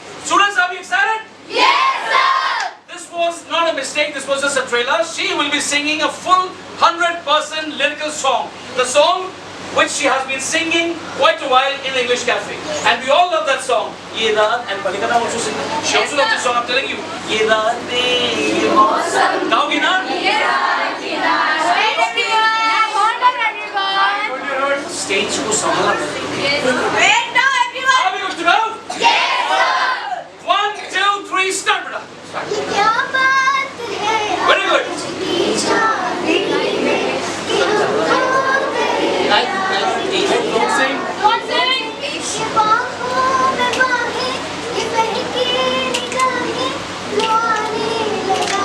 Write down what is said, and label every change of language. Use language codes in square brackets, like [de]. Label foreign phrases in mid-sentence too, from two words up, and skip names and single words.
[en] Students, are you excited? This was not a mistake, this was just a trailer. She will be singing a full 100% lyrical song. The song which she has been singing quite a while in the English Cafe. And we all love that song. [hi] ये रात, [en] and Palika now also sing it. She also loves this song, I'm telling you. [hi] ये रात में ये मौसम। गाओगी ना? Stage ko sambhala. [en] Wait now, everyone. Are we good to go? 1, 2, 3, start, brother. [hi] ये क्या बात है [en] Very good. [hi] की जाने में कि हम खो गए [en] Don't sing. [hi] ये बाहों में बाहें ये बहकी निगाहें लो आने लगा